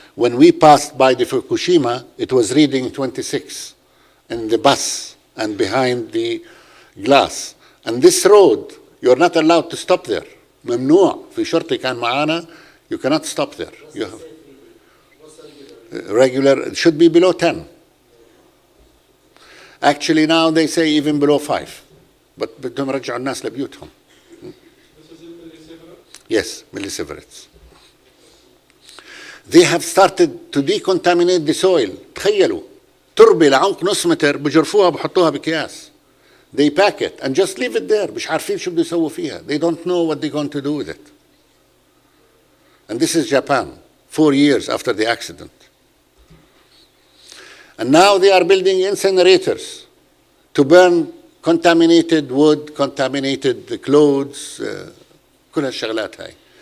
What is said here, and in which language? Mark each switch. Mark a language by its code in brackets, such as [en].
[en] When we passed by the Fukushima, it was reading 26 in the bus and behind the glass. And this road, you're not allowed to stop there. [ar] ممنوع. في شرطي كان معانا. [en] You cannot stop there. You have regular. It should be below 10. Actually, now they say even below 5. [ar] But بدهم يرجعوا الناس لبيوتهم. [en] Yes, millisieverts. They have started to decontaminate the soil. [ar] تخيلوا تربة لعمق نص متر بجرفوها بحطوها بأكياس. [en] They pack it and just leave it there. [ar] مش عارفين شو بده يسووا فيها. [en] They don't know what they're going to do with it. And this is Japan, 4 years after the accident. And now they are building incinerators to burn contaminated wood, contaminated clothes, [ar] كل هالشغلات هاي.